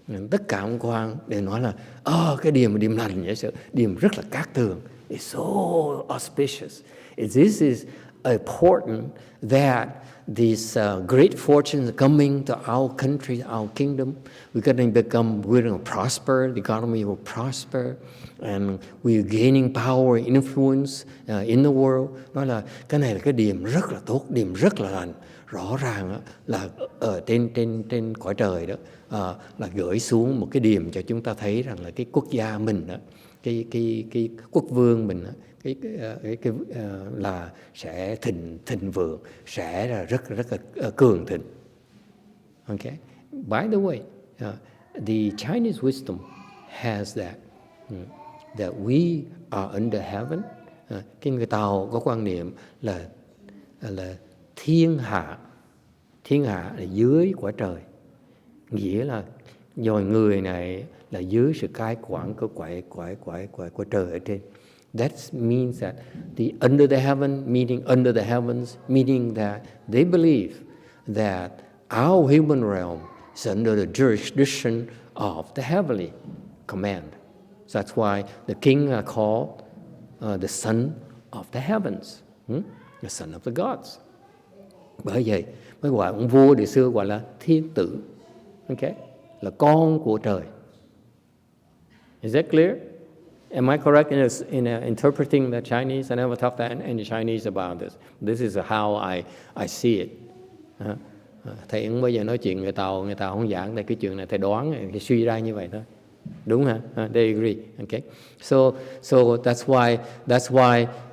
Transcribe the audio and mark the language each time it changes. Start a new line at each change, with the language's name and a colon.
Vietnamese: Tất cả ông quan đều nói là cái điềm lành vậy, điềm rất là cát tường.
English: It's so auspicious. This is important that these great fortunes are coming to our country, our kingdom. We're going to prosper. The economy will prosper, and we're gaining power and influence in the world.
Vietnamese: Nói là cái này là cái điềm rất là tốt, điềm rất là lành. Rõ ràng là ở trên cõi trời đó là gửi xuống một cái điềm cho chúng ta thấy rằng là cái quốc gia mình đó, cái quốc vương mình đó, cái là sẽ thịnh vượng, sẽ là rất là cường thịnh.
English: Okay. By the way, the Chinese wisdom has that we are under heaven.
Vietnamese: Cái người Tàu có quan niệm là thiên hạ là dưới quả trời, nghĩa là loài người này là dưới sự cai quản của quả trời ở trên.
English: That means that the under the heaven, meaning under the heavens, meaning that they believe that our human realm is under the jurisdiction of the heavenly command. So that's why the king are called the son of the heavens, the son of the gods.
Vietnamese: Bởi vậy mới gọi ông vua đời xưa gọi là thiên tử. Okay, là con của trời.
English: Is that clear? Am I correct in interpreting the Chinese? I never talked to any Chinese about this. This is how I see it.
Vietnamese: Thầy cũng bây giờ nói chuyện người Tàu không giảng tại cái chuyện này, thầy đoán, thầy suy ra như vậy thôi. Đúng hả?
English: They agree. Okay. So that's why